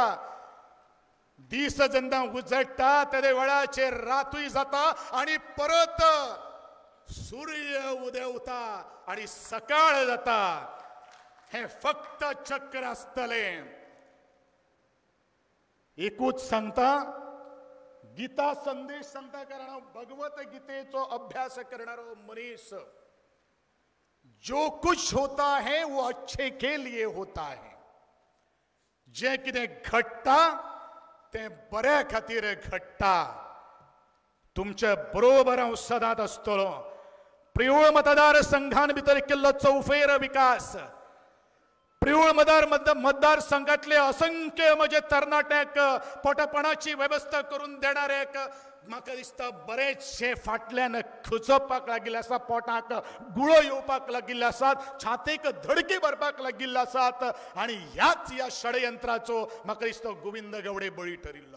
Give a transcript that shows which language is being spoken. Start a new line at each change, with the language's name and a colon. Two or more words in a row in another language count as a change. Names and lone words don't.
Konkani: दीस जेन्ना उजळटा त्या वेळाचेर रातूय जाता आणि परत सूर्य उदेवता आणि सकाळ जाता. हे फक्त चक्र आसतले. एकूच सांगता, गीता संदेश सांगता, कारण हांव भगवत गीतेचो अभ्यास करणारो मनीस.
Hindi: जो कुछ होता है वो अच्छे के लिए होता है.
Konkani: जे कितें घडटा ते बऱ्या खातीर घडटा. तुमच्या बरोबर हांव सदांच आसतलो. प्रिय मतदार संघान भितर केल्लो चौफेर विकास, प्रिवळ मतदारसंघातले असंख्य म्हणजे तरणाट्याक पोटपणाची व्यवस्था करून देणारे म्हाका दिसता बरेचशे फाटल्यान खुचपाक लागिल्ले आसा, पोटाक गुळो येवपाक लागिल्ले आसात, छातेक धडकी भरपाक लागिल्ले आसात आणि ह्या षडयंत्राचो म्हाका दिसता गोविंद गावडे बळी ठरिल्लो.